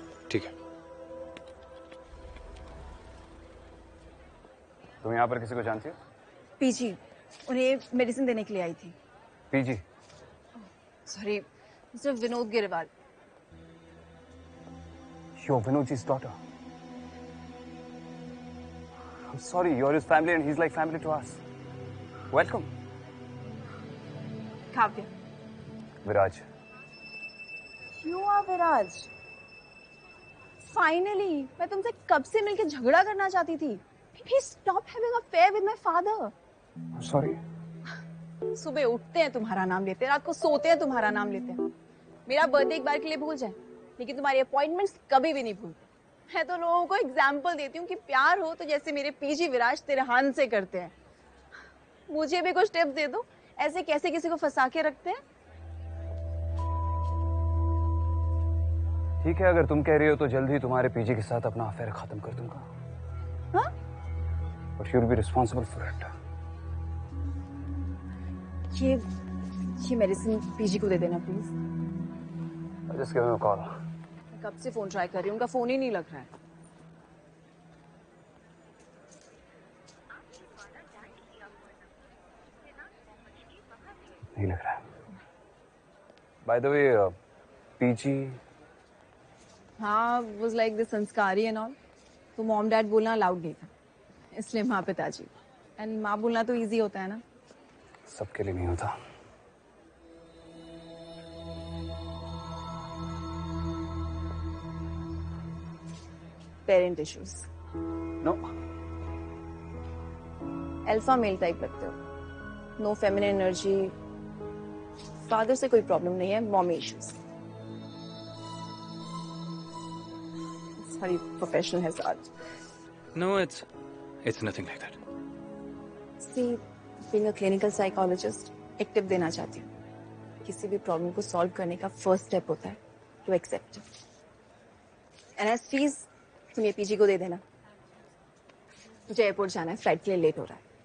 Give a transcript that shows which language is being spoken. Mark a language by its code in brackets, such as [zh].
[hi] ठीक है। तुम यहाँ पर किसी को जानती हो? पीजी, उन्हें मेडिसिन देने के लिए आई थी। PG? [en] Sorry, mister Vinod Girwal. You're Vinodji's daughter. I'm sorry, you're his family and he's like family to us. Welcome. Kavya. Viraj. You are Viraj. [hi] Finally, मैं तुमसे कब से मिलके झगड़ा करना चाहती थी। [en] Please stop having an affair with my father. I'm sorry. [hi] सुबह उठते हैं तुम्हारा नाम लेते हैं, रात को सोते हैं तुम्हारा नाम लेते हैं। मेरा बर्थडे एक बार के लिए भूल जाए, लेकिन तुम्हारी अपॉइंटमेंट्स कभी भी नहीं भूलते। मैं तो लोगों को एग्जाम्पल देती हूँ कि प्यार हो तो जैसे मेरे पीजी विराज तिरहान से करते हैं। मुझे भी कुछ टिप्स दे दो, ऐसे कैसे किसी को फंसा के रखते हैं। ठीक है, अगर तुम कह रही हो तो जल्द ही तुम्हारे पीजी के साथ अपना अफेयर खत्म कर दूंगा। हाँ? [en] But you'll be responsible for it. [hi] ये मेडिसिन पीजी को दे देना please. [en] Just give him a call. [hi] मैं कब से फोन ट्राई कर रही हूँ, उनका फोन ही नहीं लग रहा है। नहीं लग रहा है। [en] By the way, PG. हाँ, was like this संस्कारी and all. [hi] तो मॉम डैड बोलना अलाउड नहीं था, इसलिए माँ पिताजी। एंड माँ बोलना तो इजी होता है ना। सबके लिए नहीं होता। [en] Parent issues. No. [hi] Alpha male type लगते हो, [en] No feminine energy. [hi] फादर से कोई प्रॉब्लम नहीं है, mommy issues. [en] Sorry, professional hazard. No, it's nothing like that. See, being a clinical psychologist, [hi] एक टिप देना चाहती हूँ। किसी भी प्रॉब्लम को सॉल्व करने का फर्स्ट स्टेप होता है [en] To accept it. [hi] And as fees तुम ये पीजी को दे देना। मुझे एयरपोर्ट जाना है, फ्लाइट के लिए लेट हो रहा है।